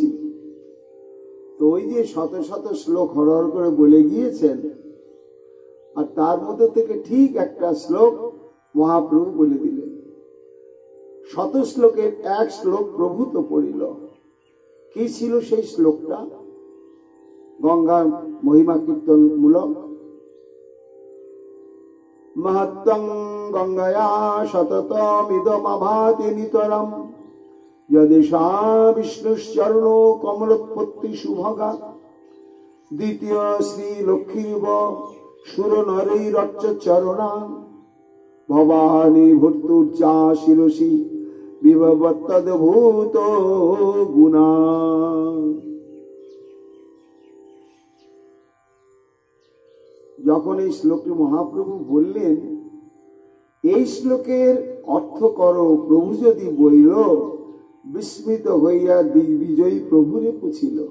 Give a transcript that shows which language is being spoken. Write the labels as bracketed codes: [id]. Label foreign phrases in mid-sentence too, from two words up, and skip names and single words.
[bn] তো ওই যে শত শত শ্লোক হরহর করে বলে গিয়েছেন, আর তার মধ্যে থেকে ঠিক একটা শ্লোক মহাপ্রভু বলে দিলেন। শত শ্লোকের এক শ্লোক প্রভূত পড়িল। কি ছিল সেই শ্লোকটা? গঙ্গার মহিমা কীর্তন মূলক। [sa] महत्तं गंगया सततमिदमभाति नितरम् यदिशा विष्णुश्चरणो कमलोत्पत्ति शुभगा द्वितीय श्री लक्ष्मीव सुर नरैरच्च चरणा भवानी भूर्तुर्जा शिरसि विभवत्तद्भूत गुणा। [bn] যখন এই শ্লোকটি মহাপ্রভু বললেন, এই শ্লোকের অর্থ করো প্রভু যদি বইল, বিস্মিত হইয়া দিগ্বিজয়ী প্রভুরে পুছিল।